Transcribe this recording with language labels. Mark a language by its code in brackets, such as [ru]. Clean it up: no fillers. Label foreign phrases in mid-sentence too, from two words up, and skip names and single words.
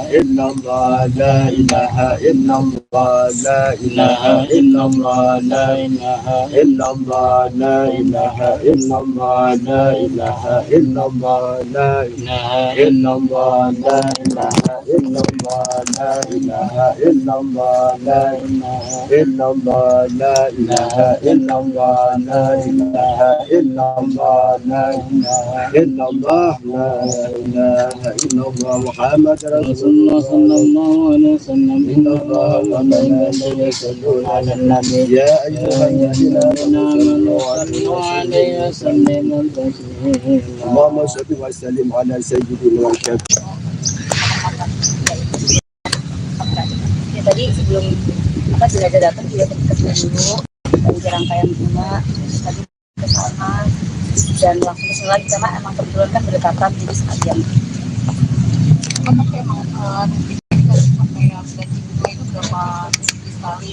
[ar] إلا الله، لا إله إلا الله، لا إله إلا الله، لا إله إلا الله، لا إله إلا الله، لا إله إلا الله، لا إله إلا الله، لا إله إلا الله، لا إله إلا الله، لا إله إلا الله، لا إله إلا الله، لا إله إلا الله. لا إله إلا الله لا إله إلا الله محمد رسول الله صلى الله عليه وسلم إن الله وملائكته يصلون على النبي يا أيها الذين آمنوا صلوا عليه وسلموا تسليما اللهم صل وسلم على سيدنا الكبير. [id] Ya tadi sebelum jenazah datang juga ketemu dulu dan rangkaian bunga, tadi ke sana dan langsung kesini lagi karena emang kebetulan kan berdekatan jadi sekalian. Kamu emang sampai yang gaji bunga itu berapa kali?